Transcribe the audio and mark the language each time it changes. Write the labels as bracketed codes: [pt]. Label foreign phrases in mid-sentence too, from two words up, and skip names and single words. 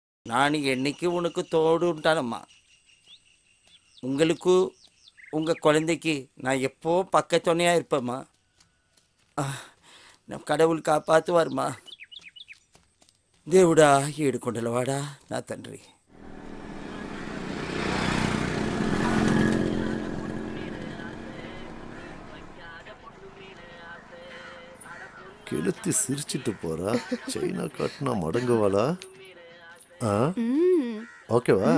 [ta] நான் என்னைக்கு உனக்கு தோடுன்ட்டானம்மா. உங்களுக்கு உங்கள் குழந்தைக்கு நான் எப்போ பக்கத்துணையாக இருப்பேம்மா. நம்ம கடவுள் காப்பாற்றுவார்மா. [te] దేవుడా ఏడుకొండలవాడా నా తండ్రి. [ta] கெளுத்தி சிரிச்சிட்டு போறா. சைனா காட்டினா மடங்குவாளா? ஓகேவா?